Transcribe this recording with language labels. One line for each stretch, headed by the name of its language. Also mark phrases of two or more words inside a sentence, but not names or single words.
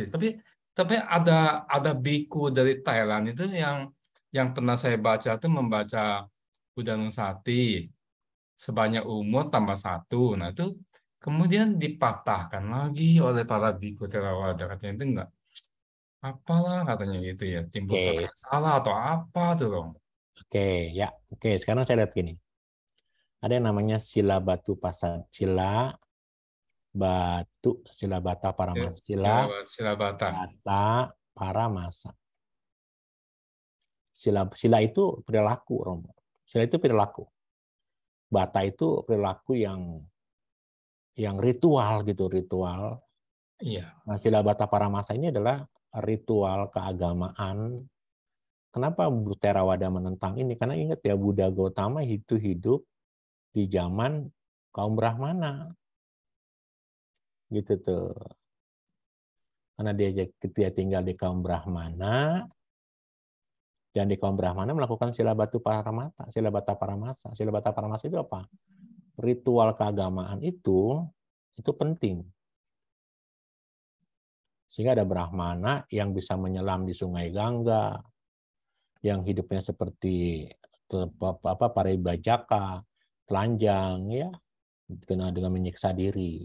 Indonesian: Tapi ada biku dari Thailand itu yang pernah saya baca itu membaca Buddhanusati sebanyak umur tambah 1. Nah itu kemudian dipatahkan lagi oleh para biku Theravada, katanya itu enggak apalah katanya gitu ya, timbul Oke. karena salah atau apa tuh loh. Oke. Ya. Oke. Sekarang saya lihat gini. Ada yang namanya sila batu pasat sila bata paramasa Sila Bata. bata paramasa. Sila itu perilaku, Romo. Sila itu perilaku. Bata itu perilaku yang ritual gitu, ritual. Iya. Nah, sila bata paramasa ini adalah ritual keagamaan. Kenapa Theravada menentang ini? Karena ingat ya, Buddha Gautama itu hidup di zaman kaum Brahmana. Gitu tuh. Karena dia tinggal di kaum Brahmana, dan di kaum Brahmana melakukan sila batu paramata, sila bata paramasa. Sila bata paramasa itu apa? Ritual keagamaan itu penting. Sehingga ada Brahmana yang bisa menyelam di Sungai Gangga, yang hidupnya seperti paribajaka, telanjang, ya, dengan menyiksa diri.